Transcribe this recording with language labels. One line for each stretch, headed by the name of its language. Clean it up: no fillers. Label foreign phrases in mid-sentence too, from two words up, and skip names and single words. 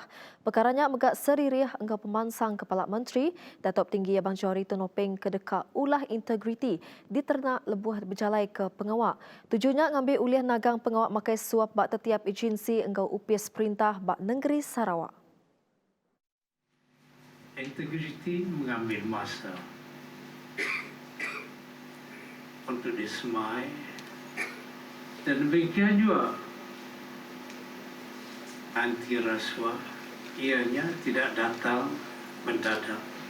Iban: Perkaranya megak seririh engkau Pemansang Kepala Menteri, Datuk Tinggi Abang Johari Tonopeng kedekak ulah integriti diternak lebuh berjalai ke pengawak. Tujuannya ngambil uliah nagang pengawak makai suap bak setiap agensi engkau upis perintah bak negeri Sarawak.
Malay: Integriti mengambil masa untuk disemai dan demikian juga anti rasuah ianya tidak datang mendadak,